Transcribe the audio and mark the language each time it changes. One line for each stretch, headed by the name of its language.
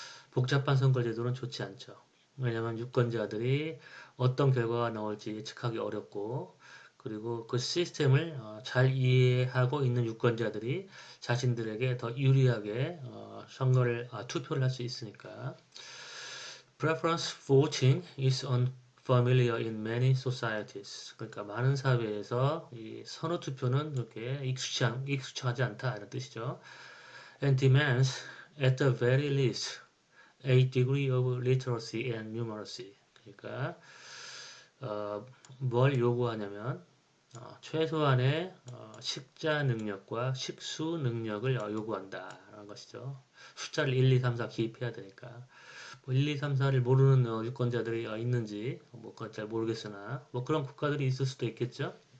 Korean: 복잡한 선거제도는 좋지 않죠. 왜냐하면 유권자들이 어떤 결과가 나올지 예측하기 어렵고 그리고 그 시스템을 잘 이해하고 있는 유권자들이 자신들에게 더 유리하게 투표를 할 수 있으니까
English: Preference voting is unfamiliar in many societies.
Korean: 그러니까 많은 사회에서 이 선호 투표는 그렇게 익숙하지 않다 이런 뜻이죠.
English: And demands at the very least a degree of literacy and numeracy.
Korean: 그러니까 뭘 요구하냐면 최소한의 식자 능력과 식수 능력을 요구한다라는 것이죠. 숫자를 1, 2, 3, 4 기입해야 되니까. 뭐 1, 2, 3, 4를 모르는 유권자들이 있는지 뭐 그건 잘 모르겠으나 뭐 그런 국가들이 있을 수도 있겠죠.